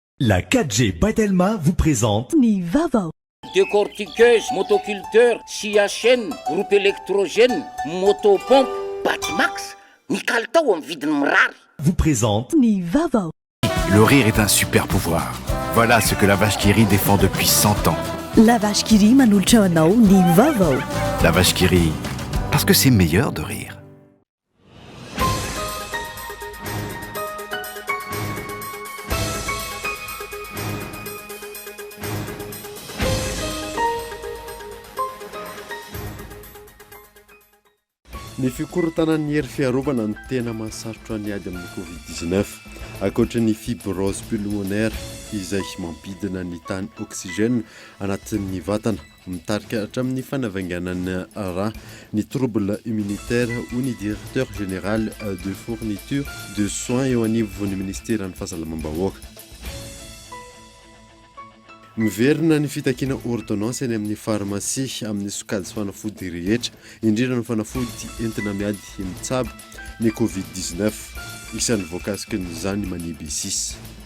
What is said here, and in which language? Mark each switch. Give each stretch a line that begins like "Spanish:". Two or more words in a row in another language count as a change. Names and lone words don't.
French: La 4G Batelma vous présente Nivava. Décortiqueuse, motoculteur, scie à chaîne, groupe électrogène, motopompe, Batimax, Nicaltao en
Malagasy: vidin mirary.
French: Vous présente Nivava. Le rire est un super pouvoir. Voilà ce que la vache qui rit défend depuis 100 ans.
Malagasy: La vache qui rit manultra anao Nivava.
French: La vache qui rit, parce que c'est meilleur de rire.
Malagasy: Ny fikorotanan'ny hery fiarovana no tena mahasarotra ny ady amin'ny Covid-19 ankoatra ny
French: fibrose pulmonaire
Malagasy: izay mampidina ny tany oxygène anatin'ny vatana mitarika hatramin'ny fanavainganana raha ny
French: trouble immunitaire ou
Malagasy: ny
French: directeur général de fourniture de soins
Malagasy: eo anivon'ny ministère ny fahasalamam-bahoaka. Miverina ny fitakiana ordonnance eny amin'ny pharmacie amin'ny sokajy sy fanafody rehetra indrindra ny fanafody entina miady mitsabo ny Covid-19 isan'ny voakasiky n'izany maniby 6.